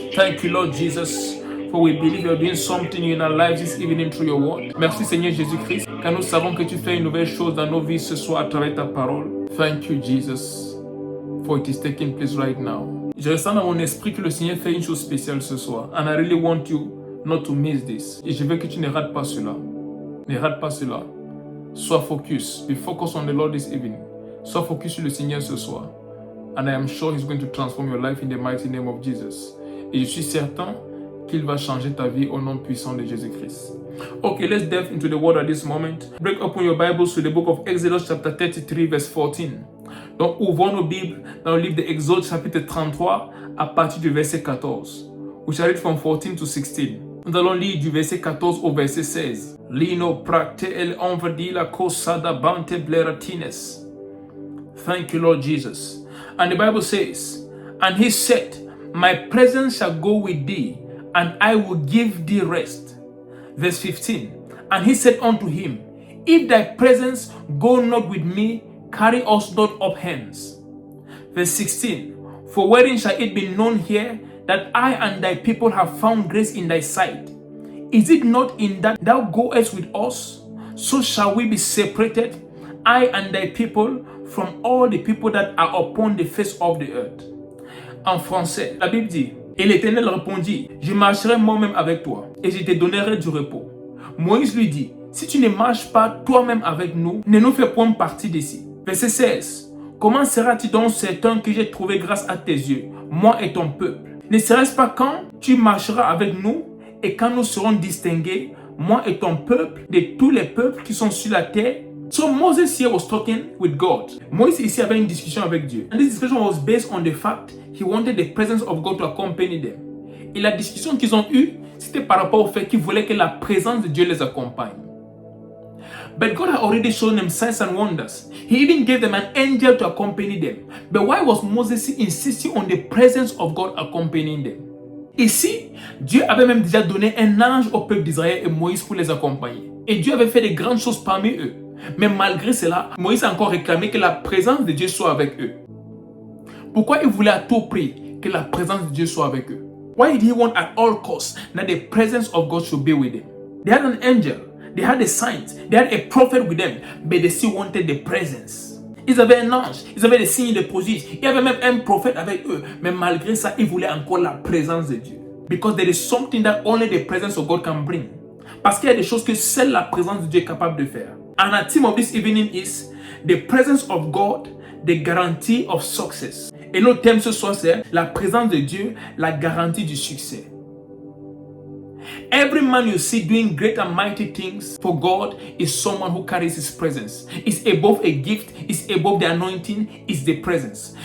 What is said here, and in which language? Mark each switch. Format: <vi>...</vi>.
<en>Thank you, Lord Jesus, for we believe you are doing something in our lives this evening through your word.</en> <fr>Merci Seigneur Jésus-Christ, car nous savons que tu fais une nouvelle chose dans nos vies ce soir à travers ta parole.</fr> <en>Thank you, Jesus, for it is taking place right now.</en> <fr>Je ressens dans mon esprit que le Seigneur fait une chose spéciale ce soir.</fr> <en>And I really want you not to miss this.</en> <fr>Et je veux que tu ne rates pas cela. Ne rate pas cela. Sois focus.</fr> <en>Be focused on the Lord this evening.</en> <fr>Sois focus sur le Seigneur ce soir.</fr> <en>And I am sure He's going to transform your life in the mighty name of Jesus.</en> <fr>Et je suis certain qu'il va changer ta vie au nom puissant de Jésus-Christ.</fr> <en>Okay, let's delve into the word at this moment. Break open your Bibles to the book of Exodus chapter 33 verse 14.</en> <fr>Donc, ouvrons nos Bibles dans le livre d'Exode chapitre 33 à partir du verset 14. We shall read from 14 to 16. Nous allons lire du verset 14 au verset 16. Lino practe el enverdila cosada bante bleratines.</fr> <en>Thank you, Lord Jesus. And the Bible says, and he said, my presence shall go with thee, and I will give thee rest. Verse 15. And he said unto him, if thy presence go not with me, carry us not up hence. Verse 16. For wherein shall it be known here that I and thy people have found grace in thy sight? Is it not in that thou goest with us? So shall we be separated, I and thy people, from all the people that are upon the face of the earth.</en> <fr>En français, la Bible dit, et l'Éternel répondit, je marcherai moi-même avec toi, et je te donnerai du repos. Moïse lui dit, si tu ne marches pas toi-même avec nous, ne nous fais point partie d'ici. Verset 16. Comment sera-t-il donc certain que j'ai trouvé grâce à tes yeux, moi et ton peuple? Ne serait-ce pas quand tu marcheras avec nous et quand nous serons distingués, moi et ton peuple, de tous les peuples qui sont sur la terre?</fr> <en>So Moses here was talking with God.</en> <fr>Moïse ici avait une discussion avec Dieu.</fr> <en>And this discussion was based on the fact he wanted the presence of God to accompany them.</en> <fr>Et la discussion qu'ils ont eue, c'était par rapport au fait qu'ils voulaient que la présence de Dieu les accompagne.</fr> <en>But God had already shown them signs and wonders. He even gave them an angel to accompany them. But why was Moses insisting on the presence of God accompanying them?</en> <fr>Ici, Dieu avait même déjà donné un ange au peuple d'Israël et Moïse pour les accompagner. Et Dieu avait fait de grandes choses parmi eux. Mais malgré cela, Moïse a encore réclamé que la présence de Dieu soit avec eux. Pourquoi il voulait à tout prix que la présence de Dieu soit avec eux?</fr> <en>Why did he want at all costs that the presence of God should be with them? They had an angel, they had a saint, they had a prophet with them, but they still wanted the presence.</en> <fr>Ils avaient un ange, ils avaient des signes de prodige, il y avait même un prophète avec eux, mais malgré ça, ils voulaient encore la présence de Dieu.</fr> <en>Because there is something that only the presence of God can bring.</en> <fr>Parce qu'il y a des choses que seule la présence de Dieu est capable de faire.</fr> <en>And our theme of this evening is the presence of God, the guarantee of success.</en> <fr>Et notre thème ce soir c'est la présence de Dieu, la garantie du succès.</fr> <en>Every man you see doing great and mighty things for God is someone who carries His presence. It's above a gift, it's above the anointing, it's the presence.</en>